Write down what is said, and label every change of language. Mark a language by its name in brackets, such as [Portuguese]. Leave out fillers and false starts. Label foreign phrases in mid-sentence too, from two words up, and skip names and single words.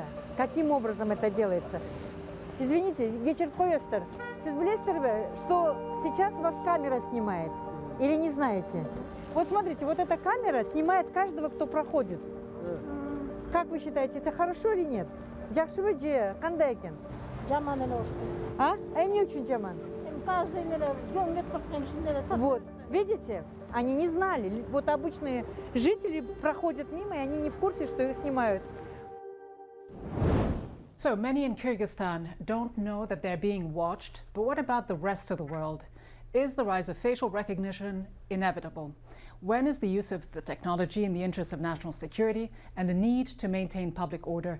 [Russian] Каким образом это делается? Извините, Гечер Койостер, [Kazakh] сіз білесіздер бе, [Russian] что сейчас вас камера снимает? Или не знаете? Вот смотрите, вот эта камера снимает каждого, кто проходит. Как вы считаете, это хорошо или нет? [Kazakh] Жақсы же, қандай екен? [Kyrgyz] Жаман эле болуш керек. Эмне үчүн жаман? Каждый эле жөн кетип бараткан ичинде эле [Russian] Вот, видите? Они не знали. Вот обычные жители проходят мимо, и они не в курсе, что их снимают. [English] So many in Kyrgyzstan don't know that they're being watched, but what about the rest of the world? Is the rise of facial recognition inevitable? When is the use of the technology in the interest of national security and a need to maintain public order?